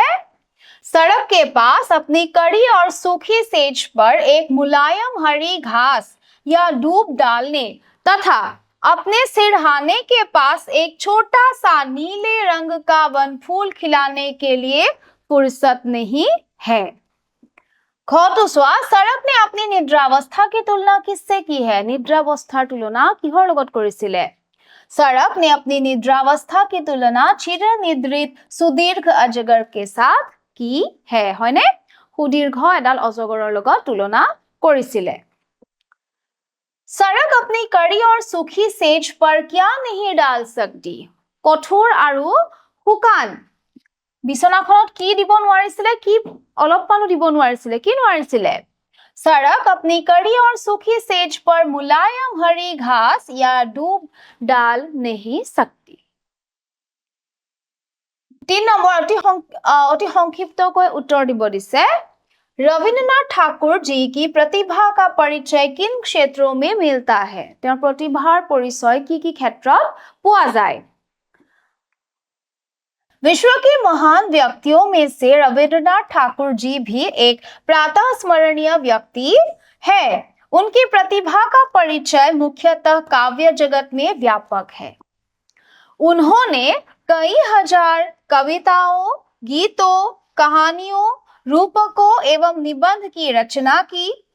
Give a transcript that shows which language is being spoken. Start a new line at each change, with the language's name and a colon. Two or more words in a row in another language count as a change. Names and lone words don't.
Hindi: सड़क के पास अपनी कड़ी और सूखी सेज पर एक मुलायम हरी घास या डूब डालने तथा अपने सिरहाने के पास एक छोटा सा नीले रंग का वन फूल खिलाने के लिए फुर्सत नहीं है। खटुसुआ, सड़क ने अपनी निद्रावस्था की तुलना किससे की है?
Assamese: নিদ্ৰাৱস্থাৰ তুলনা কিহৰ লগত কৰিছিলে?
Hindi: सड़क ने अपनी निद्रावस्था की तुलना चिरनिद्रित सुदीर्घ अजगर के साथ की है।
Assamese: হয়নে? সুদীৰ্ঘ এডাল অজগৰৰ লগত তুলনা কৰিছিলে।
Hindi: सड़क अपनी कड़ी और सूखी सेज पर क्या नहीं डाल सकती?
Assamese: कठोर আৰু শুকান বিছনাখনত কি দিব নোৱাৰিছিলে? কি অলপমানো দিব নোৱাৰিছিলে? কি নোৱাৰিছিলে?
Hindi: सड़क अपनी कड़ी और सूखी सेज पर मुलायम हरी घास या डूब डाल नहीं सकती।
Assamese: 3 নম্বৰ অতি সংক্ষিপ্তকৈ উত্তৰ দিব দিছে।
Hindi: रविंद्रनाथ ठाकुर जी की प्रतिभा का परिचय किन क्षेत्रों में मिलता है?
Assamese: তেওঁৰ প্ৰতিভাৰ পৰিচয় কি ক্ষেত্ৰত পোৱা যায়?
Hindi: विश्व के महान व्यक्तियों में से रविंद्रनाथ ठाकुर जी भी एक प्रातः स्मरणीय व्यक्ति है। उनकी प्रतिभा का परिचय मुख्यतः काव्य जगत में व्यापक है। उन्होंने कई हजार कविताओं, गीतों, कहानियों, रूपकों एवं निबंध की रचना की।